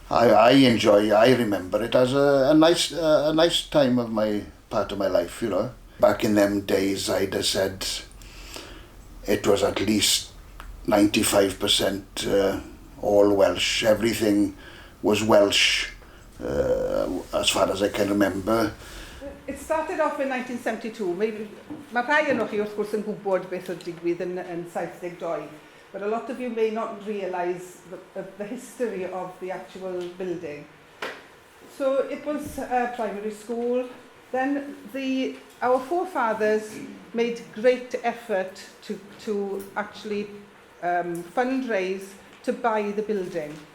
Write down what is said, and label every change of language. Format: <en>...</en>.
<en>I remember it as a nice time of part of my life, you know. Back in them days, I'd have said it was at least 95% all Welsh. Everything was Welsh, as far as I can remember. It started off in 1972.</en> <cy>Mae rhai yn chi wrth gwrs yn gwybod beth oedd digwydd yn 72.</cy> <en>But a lot of you may not realise the history of the actual building. So it was a primary school. Then our forefathers made great effort to actually fundraise to buy the building.</en>